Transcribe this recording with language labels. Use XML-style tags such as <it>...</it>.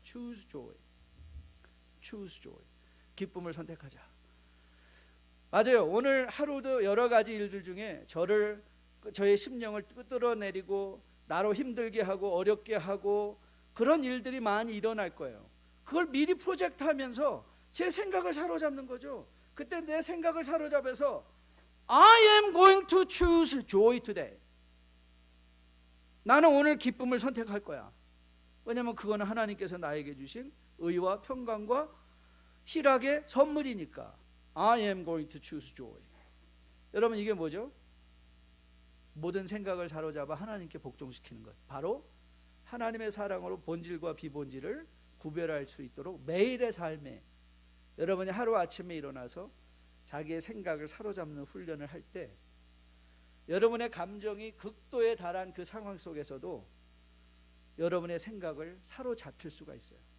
<en>Choose joy. Choose joy.</en> <ko>기쁨을 선택하자. 맞아요. 오늘 하루도 여러 가지 일들 중에 저의 심령을 끄들어내리고 나로 힘들게 하고 어렵게 하고 그런 일들이 많이 일어날 거예요. 그걸 미리 프로젝트하면서 제 생각을 사로잡는 거죠. 그때 내 생각을 사로잡아서</ko> <en>I am going to choose joy today.</en> <ko>나는 오늘 기쁨을 선택할 거야. 왜냐하면 그거는 하나님께서 나에게 주신 의와 평강과 희락의 선물이니까.</ko> <en>I am going to choose joy.</en> <ko>여러분, 이게 뭐죠? 모든 생각을 사로잡아 하나님께 복종시키는 것. 바로 하나님의 사랑으로 본질과 비본질을 구별할 수 있도록 매일의 삶에 여러분이 하루아침에 일어나서 자기의 생각을 사로잡는 훈련을 할 때 여러분의 감정이 극도에 달한 그 상황 속에서도 여러분의 생각을 사로잡힐 수가 있어요.</ko>